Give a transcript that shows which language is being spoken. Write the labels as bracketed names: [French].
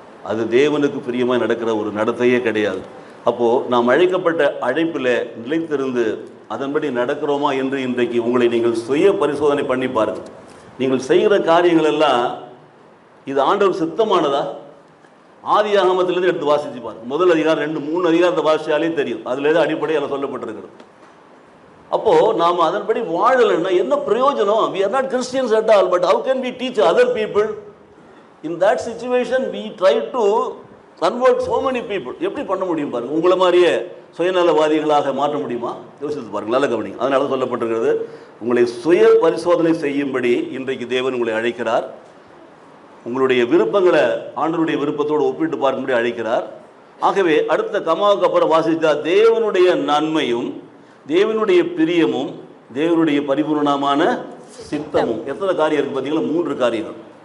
[Tamil] அது தேவனுக்கு பிரியமாக நடக்கிற ஒரு நடத்தையே கிடையாது. அப்போது நாம் அழைக்கப்பட்ட அழைப்பில் நிலைத்திருந்து அதன்படி நடக்கிறோமா என்று இன்றைக்கு உங்களை நீங்கள் சுய பரிசோதனை பண்ணி பாருங்கள். நீங்கள் செய்கிற காரியங்கள் எல்லாம் இது ஆண்டவர் சித்தமானதா? ஆதி ஆகமத்திலேருந்து எடுத்து வாசித்து பாருங்கள். முதல் அதிகாரம் 2, 3 அதிகாரத்தை வாசித்தாலே தெரியும். அதில் எது அடிப்படை அதில் சொல்லப்பட்டிருக்கிறது. அப்போது நாம் அதன்படி வாழலைன்னா என்ன பிரயோஜனம்? [English] we are not Christians at all, but how can we teach other people? In that situation we try to convert so many people. [Tamil] எப்படி பண்ண முடியும் பாருங்கள். உங்களை மாதிரியே சுயநலவாதிகளாக மாற்ற முடியுமா? யோசித்து பாருங்கள். நல்ல கவனிங்க. அதனால சொல்லப்பட்டிருக்கிறது, உங்களை சுய பரிசோதனை செய்யும்படி இன்றைக்கு தேவன் உங்களை அழைக்கிறார். உங்களுடைய விருப்பங்களை ஆண்டவருடைய விருப்பத்தோடு ஒப்பிட்டு பார்க்கும்படி அழைக்கிறார். ஆகவே அடுத்த கமாவுக்கு அப்புறம் வாசித்தா தேவனுடைய நன்மையும், தேவனுடைய பிரியமும், தேவனுடைய பரிபூர்ணமான சித்தமும். எத்தனை காரியம் இருக்குது பார்த்தீங்களா? 3 காரியங்கள்.